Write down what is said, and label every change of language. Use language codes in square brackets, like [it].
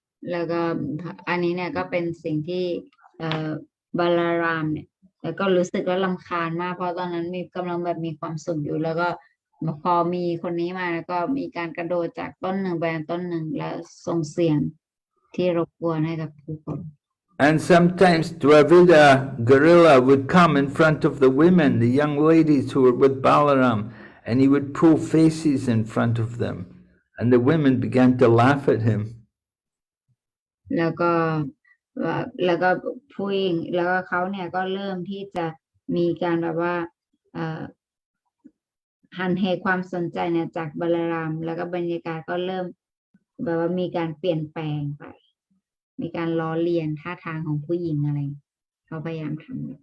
[th] แล้วก็อันนี้เนี่ยก็เป็นสิ่งที่บาลารามเนี่ยแล้วก็รู้สึกว่ารำคาญมากเพราะตอนนั้นกำลังแบบมีความสุขอยู่แล้วก็พอมีคนนี้มาแล้วก็มีการกระโดดจากต้นหนึ่งไปต้นหนึ่งแล้วส่งเสียง ที่รบกวนให้กับผู้คน [en] And sometimes Dvivida gorilla would come in front of the women, the young ladies who were with Balaram, and he would pull faces in front of them. And the women began to laugh at him. [th] แล้วก็แล้วก็ผู้หญิงแล้วก็เขาเนี่ยก็เริ่มที่จะมีการแบบว่าหันเหความสนใจเนี่ยจากบาลารามแล้วก็บรรยากาศก็เริ่มแบบว่ามีการเปลี่ยนแปลงไปมีการล้อเลียนท่าทางของผู้หญิงอะไรเขาพยายามทำ